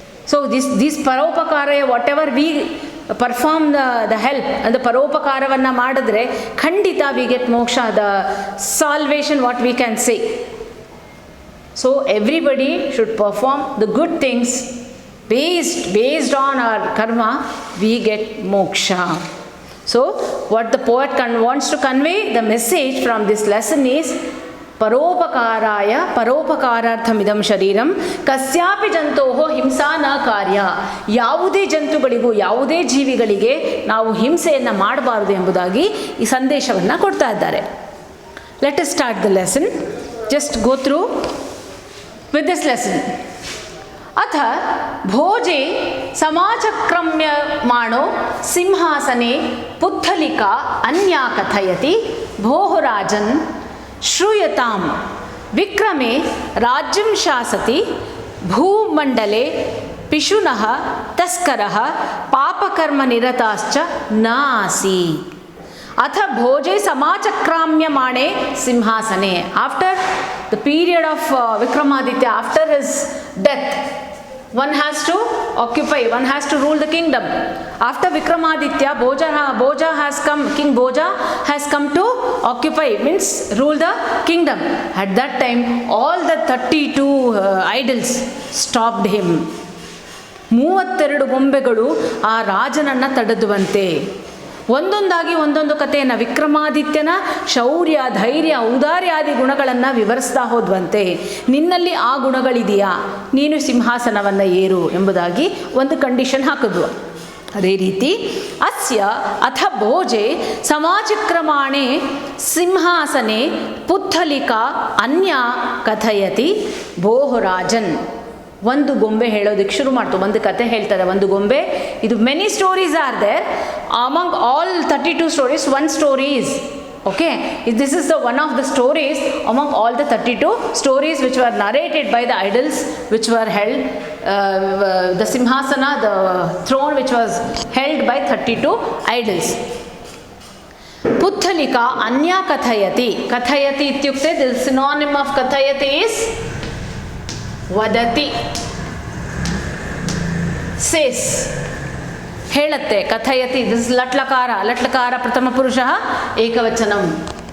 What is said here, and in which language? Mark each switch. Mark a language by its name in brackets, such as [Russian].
[English] so this ಪರೋಪಕಾರ, whatever we perform the help [Kannada] ಅಂದರೆ ಪರೋಪಕಾರವನ್ನು ಮಾಡಿದ್ರೆ ಖಂಡಿತ [English] We get moksha, the salvation what we can say. So everybody should perform the good things based on our karma, we get moksha. So what the poet wants to convey, the message from this lesson is [Sanskrit] ಪರೋಪಕಾರಾಯ ಪರೋಪಕಾರಾರ್ಥಮಿದಂ ಶರೀರಂ ಕಸ್ಯಾಪಿ ಜಂತೋಹೋ ಹಿಂಸಾ ನ ಕಾರ್ಯ. [Kannada] ಯಾವುದೇ ಜಂತುಗಳಿಗೂ ಯಾವುದೇ ಜೀವಿಗಳಿಗೆ ನಾವು ಹಿಂಸೆಯನ್ನು ಮಾಡಬಾರದು ಎಂಬುದಾಗಿ ಈ ಸಂದೇಶವನ್ನು ಕೊಡ್ತಾ ಇದ್ದಾರೆ. [English] Let us start the lesson. Just go through with this lesson. [Sanskrit] ಅಥ ಭೋಜೆ ಸಮಾಚಕ್ರಮ್ಯಮಾಣೋ ಸಿಂಹಾಸನೆ ಪುತ್ತಲಿಕಾ ಅನ್ಯಾ ಕಥಯತಿ ಭೋಃ ರಾಜನ್ ಶ್ರೂಯತಾಂ ವಿಕ್ರಮೆ ರಾಜ್ಯಂ ಶಾಸತಿ ಭೂಮಂಡಲೆ ಪಿಶುನಃ ತಸ್ಕರಃ ಪಾಪಕರ್ಮನಿರತಾಶ್ಚ ನಾಸಿ. ಅಥ Bhoje ಸಮಾಚಕ್ರಾಮ್ಯಮಾಣೆ ಸಿಂಹಾಸನೆ. [English] After the period of Vikramaditya, after his death, one has to occupy, one has to rule the kingdom. After Vikramaditya, Bhoja has come, King Bhoja has come to occupy, means rule the kingdom. At that time, all the 32 idols stopped him. [Kannada] 32 ಗೊಂಬೆಗಳು ಆ ರಾಜನನ್ನು ತಡೆದುವಂತೆ. ಒಂದೊಂದಾಗಿ ಒಂದೊಂದು ಕಥೆಯನ್ನು, ವಿಕ್ರಮಾದಿತ್ಯನ ಶೌರ್ಯ, ಧೈರ್ಯ, ಔದಾರ್ಯಾದಿ ಗುಣಗಳನ್ನು ವಿವರಿಸ್ತಾ ಹೋದ್ವಂತೆ. ನಿನ್ನಲ್ಲಿ ಆ ಗುಣಗಳಿದೆಯಾ, ನೀನು ಸಿಂಹಾಸನವನ್ನು ಏರು ಎಂಬುದಾಗಿ ಒಂದು ಕಂಡೀಷನ್ ಹಾಕಿದ್ವು. ಅದೇ ರೀತಿ [Sanskrit] ಅಸ್ಯ ಅಥ ಭೋಜೆ ಸಮಾಚಕ್ರಮಾಣೆ ಸಿಂಹಾಸನೆ ಪುತ್ತಲಿಕಾ ಅನ್ಯ ಕಥಯತಿ ಭೋಃ ರಾಜನ್. [Kannada] ಒಂದು ಗೊಂಬೆ ಹೇಳೋದಕ್ಕೆ ಶುರು ಮಾಡ್ತು, ಒಂದು ಕತೆ ಹೇಳ್ತಾರೆ. ಒಂದು ಗೊಂಬೆ, ಇದು [English] Many stories are there, among all 32 stories, one story is okay. This is the one of the stories among all the 32 stories which were narrated by the idols which were held, the simhasana, the throne which was held by 32 idols. [Sanskrit] ಪುತ್ತಲಿಕಾ ಅನ್ಯ ಕಥಯತಿ. ಕಥಯತಿ ಇತ್ಯುಕ್ತೆ [English] the synonym of ಕಥಯತಿ is [Sanskrit] ವದತಿ, [English] says, [Kannada] ಹೇಳುತ್ತೆ. [Sanskrit] ಕಥಯತಿ, this ಲಟ್ಲಕಾರ, ಲಟ್ಲಕಾರ ಪ್ರಥಮ ಪುರುಷ ಏಕವಚನಂ.